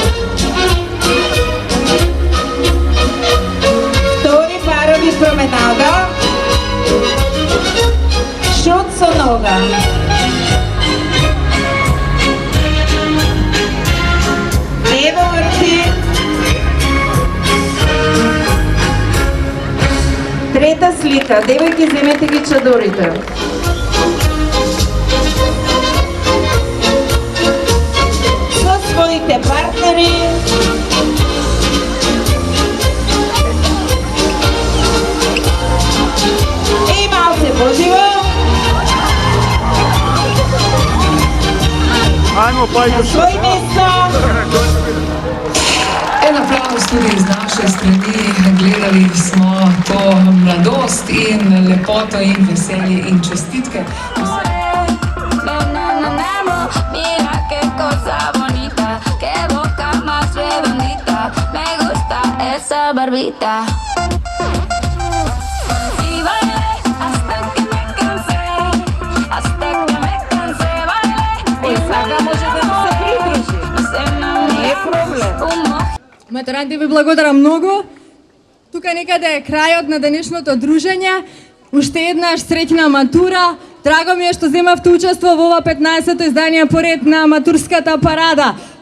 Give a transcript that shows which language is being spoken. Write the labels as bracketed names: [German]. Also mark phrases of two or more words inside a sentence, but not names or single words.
[Macedonian] Втори парови променада. Шут са нога. Лево врти. Трета слика. Девојки, земете ги чадорите. Со своите партнери. И малце поживо. Ајмо па На свој место. [Slovenian] En aplauz tudi iz naše strani. Gledali smo to mladost in lepoto in veselje in čestitke. [Spanish] Mira qué cosa bonita, qué boca más redondita, me gusta esa barbita. Y bailé hasta que me cansé, bailé. [Macedonian] Е, сега може да се придружи. Не е проблем. Матуранти, ви благодарам многу. Тука некаде е крајот на денешното дружење. Уште еднаш среќна матура. Драго ми е што земавте учество во ова 15-то издание поред на матурската парада.